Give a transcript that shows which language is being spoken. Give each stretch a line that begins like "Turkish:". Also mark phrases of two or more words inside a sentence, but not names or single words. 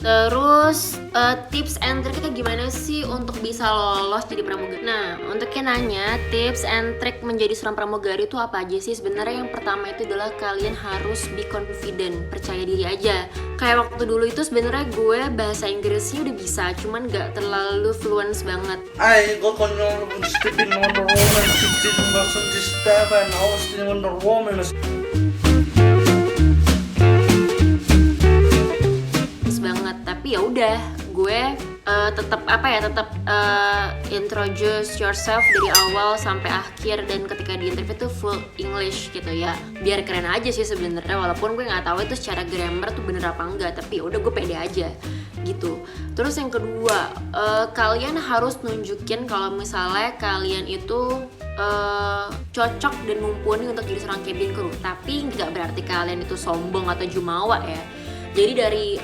Indonesian: Terus
English: tips and triknya
Indonesian: gimana sih untuk bisa lolos jadi pramugari? Nah, untuk yang nanya
English: tips and trick
Indonesian: menjadi seorang pramugari itu apa aja sih? Sebenarnya yang pertama itu adalah kalian harus
English: be confident,
Indonesian: percaya diri aja. Kayak waktu dulu itu sebenarnya gue bahasa Inggrisnya udah bisa, cuman nggak terlalu fluent banget. 이거 건너로 스티븐 원더 워먼 스티븐 버슨 디스타바 나우스틴 원더 워먼 banget. Tapi ya udah, gue tetap
English: introduce yourself
Indonesian: dari awal sampai akhir, dan ketika di interview tuh
English: full English
Indonesian: gitu ya, biar keren aja sih sebenarnya, walaupun gue nggak tahu itu secara grammar tuh bener apa enggak, tapi ya udah gue pede aja gitu. Terus yang kedua, kalian harus nunjukin kalau misalnya kalian itu cocok dan mumpuni untuk jadi seorang
English: cabin crew,
Indonesian: tapi nggak berarti kalian itu sombong atau jumawa ya.